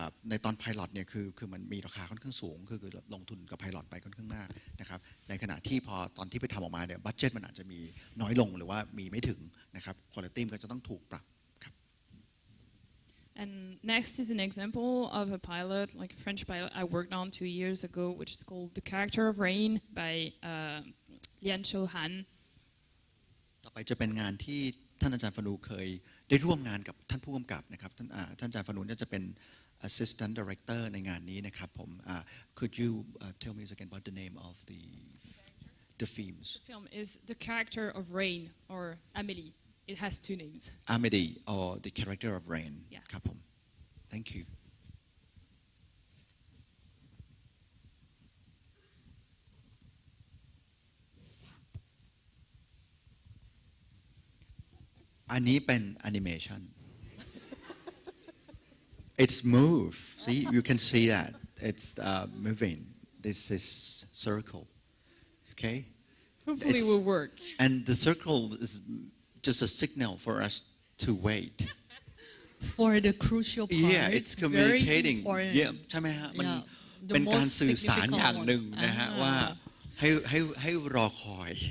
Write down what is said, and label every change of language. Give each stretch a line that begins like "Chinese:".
Thai: ในตอนไพลอตเนี่ยคือมันมีราคาค่อนข้างสูงคือลงทุนกับไพลอตไปค่อนข้างมากนะครับในขณะที่พอตอนที่ไปทำออกมาเนี่ยบัดเจ็ตมันอาจจะมีน้อยลงหรือว่ามีไม่ถึงนะครับคุณภาพก็จะต้องถูกปรับครับ
English: And next is an example of a pilot, like a French pilot I worked on 2 years ago, which is called The Character of Rain by Lian Shouhan.
Thai: ต่อไปจะเป็นงานที่ท่านอาจารย์ฟนูเคยได้ร่วมงานกับท่านผู้กำกับนะครับท่านอาจารย์ฟนูจะเป็น Assistant Director ในงานนี้นะครับผม
English: Could you tell me again about the name of the films? The film is The Character of Rain or Amélie. It has 2 names. Amélie or The Character of Rain.
Thai: ครับผม
English: Thank you.
Thai: อันนี้เป็น animation.
English: It's move. See, you can see that it's moving. This is circle. Okay. Hopefully it will work. And the circle is just a signal for us to wait. For the crucial part. Yeah, it's communicating. Yeah,
Thai: ใช่ไหมฮะมันเป็นการสื่อสารอย่างหนึ่งนะฮะว่าให้รอคอย